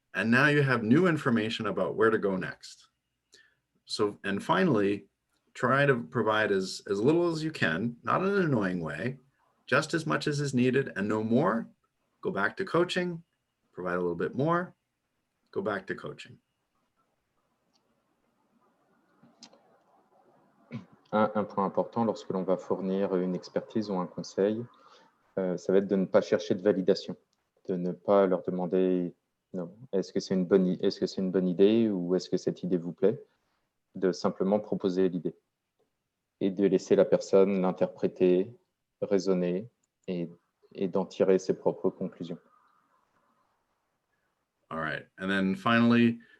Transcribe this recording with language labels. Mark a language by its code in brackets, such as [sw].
[en] And now you have new information about where to go next. So, and finally, try to provide as little as you can, not in an annoying way, just as much as is needed, and no more. Go back to coaching, provide a little bit more, go back to coaching. [fr] Un point important lorsque l'on va fournir une expertise ou un conseil, ça va être de ne pas chercher de validation, de ne pas leur demander est-ce que c'est une bonne idée ou est-ce que cette idée vous plaît, de simplement proposer l'idée et de laisser la personne l'interpréter, raisonner et d'en tirer ses propres conclusions. [en] All right. And then finally,